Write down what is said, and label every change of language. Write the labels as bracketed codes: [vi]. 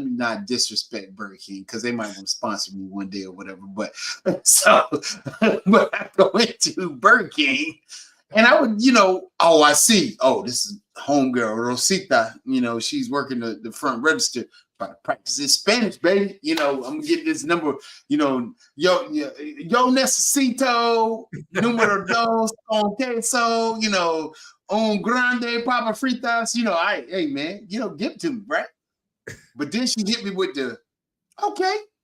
[en] Let me not disrespect Burger King because they might want to sponsor me one day or whatever. But but I go into Burger King. And I would, I see. Oh, this is homegirl, Rosita. She's working the front register. About to practice this Spanish, baby. I'm gonna get this number. [es] Yo necesito número dos con queso. Un grande papa fritas. [en] Hey man, give it to me, right? But then she hit me with the, okay.